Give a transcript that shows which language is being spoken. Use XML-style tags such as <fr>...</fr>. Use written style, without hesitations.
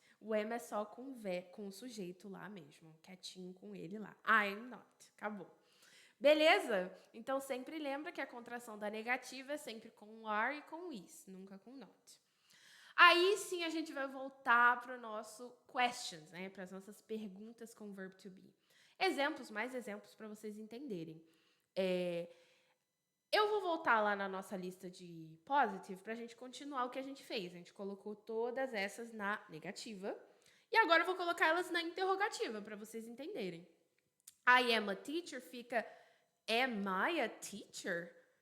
<pt>O am é só com o sujeito lá mesmo, quietinho com ele lá.</pt> <en>I'm not.</en> <pt>Acabou. Beleza? Então, sempre lembra que a contração da negativa é sempre com are e com is, nunca com not. Aí sim a gente vai voltar para o nosso questions, né? Para as nossas perguntas com verb to be. Mais exemplos para vocês entenderem. Eu vou voltar lá na nossa lista de positive para a gente continuar o que a gente fez. A gente colocou todas essas na negativa. E agora eu vou colocar elas na interrogativa para vocês entenderem.</pt> <en>I am a teacher</en> <pt>fica</pt> <en>am I a teacher?</en>